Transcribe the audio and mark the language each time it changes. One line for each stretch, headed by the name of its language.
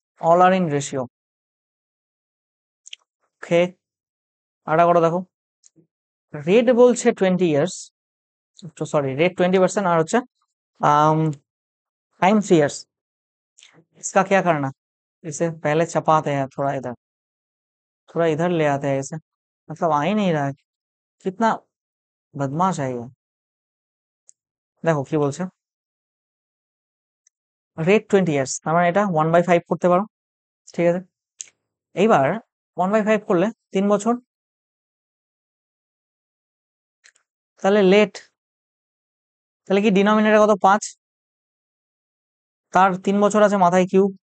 English: All are in ratio, okay.
Bangla: আরেকটা করে দেখো, রেট বলছে 20 years, সরি রেট 20%, আর হচ্ছে टाइम 3 years।
Hindi: इसका क्या करना, इसे पहले छपाते हैं, थोड़ा इधर ले आते हैं इसे, मतलब आ ही नहीं रहा है, कितना बदमाश है ये।
Bangla: দেখো কি বলছে, রেট 20 years, তার মানে এটা 1/5 করতে পারো, ঠিক আছে। এইবার 1/5 করলে 3 বছর, তাহলে লেট, তাহলে কি ডিনোমিনেটর কত 5, তার 3 বছর আছে মাথায় কিউব,